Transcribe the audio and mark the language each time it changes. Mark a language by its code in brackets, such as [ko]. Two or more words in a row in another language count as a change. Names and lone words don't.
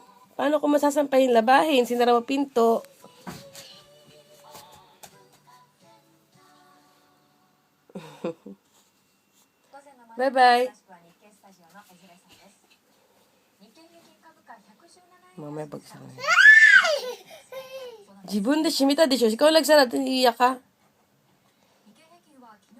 [tl] Paano ko masasampahin labahin? Sinara mo pinto. Bye-bye. Mamaya bagsak na. [ja] 自分で閉めたでしょ。 [tl] ikaw nagsara at iiyak ka.